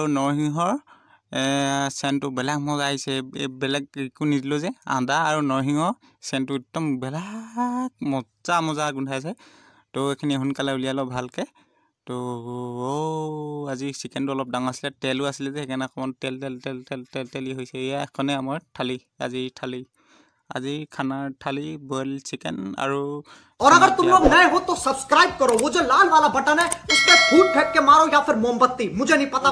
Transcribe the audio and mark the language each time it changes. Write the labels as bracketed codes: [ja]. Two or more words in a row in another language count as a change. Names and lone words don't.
[as] নৰসিংহৰ চেনটো বেলেগ মজা আহিছে বেলেগ একো নিদিলোঁ যে আদা আৰু নৰসিংহ চেনটো একদম বেলেগ মজা গোন্ধাইছে তো এইখিনি সোনকালে উলিয়াই লওঁ ভালকৈ তো আজি চিকেনটো অলপ ডাঙৰ আছিলে তেলো আছিলে যে সেইকাৰণে অকণমান তেলি হৈছে এয়া এখনে আমাৰ আজি খানাৰ থালি [en] boil chicken [as] আৰু [hi] और अगर तुम लोग नए हो तो सब्सक्राइब करो वो जो लाल वाला बटन है उस पर फूट फेंक के मारो या फिर मोमबत्ती मुझे नहीं पता